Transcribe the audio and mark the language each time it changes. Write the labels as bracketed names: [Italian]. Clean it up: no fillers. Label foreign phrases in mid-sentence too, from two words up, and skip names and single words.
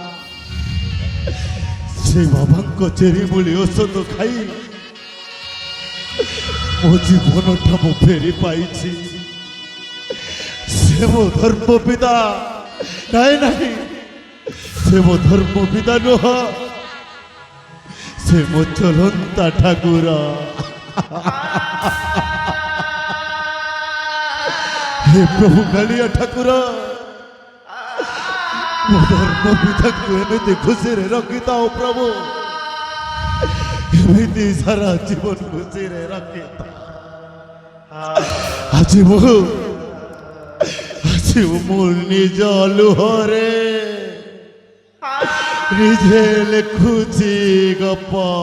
[Odia] ସେ ବାବାଙ୍କ ଚେରିମୂଳି ଔଷଧ ଖାଇ ମୋ ଜୀବନଟା ମୁଁ ଫେରି ପାଇଛି। ସେ ମୋ ଧର୍ମ ପିତା, ନାଇଁ ନାଇଁ, ସେ ମୋ ଧର୍ମ ପିତା ନୁହଁ, ସେ ମୋ ଚଲନ୍ତା ଠାକୁର। ହେ ପ୍ରଭୁ କାଳିଆ ଠାକୁର, ମୋ ଧର୍ମ ପିତାକୁ ଏମିତି ଖୁସିରେ ରଖିଥାଅ ପ୍ରଭୁ, ଏମିତି ସାରା ଜୀବନ ଖୁସିରେ ରଖିଥାଅ। ଆଜି ମୁଁ ନିଜ ଲୁହରେ ନିଜେ ଲେଖୁଛି ଗପ।